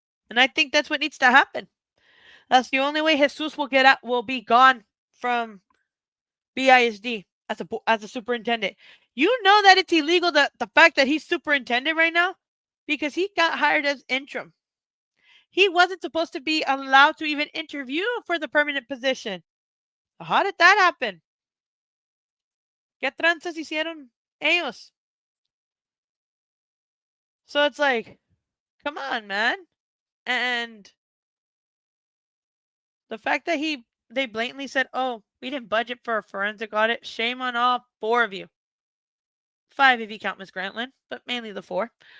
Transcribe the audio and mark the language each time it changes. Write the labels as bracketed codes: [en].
[en] And I think that's what needs to happen. That's the only way Jesus will be gone from BISD as a superintendent. You know that it's illegal, the fact that he's superintendent right now, because he got hired as interim. He wasn't supposed to be allowed to even interview for the permanent position. How did that happen? [es] ¿Qué tranzas hicieron ellos? [en] So it's like, come on, man. And the fact that they blatantly said, "Oh, we didn't budget for a forensic audit." Shame on all four of you. 5 if you count Miss Grantland, but mainly the 4.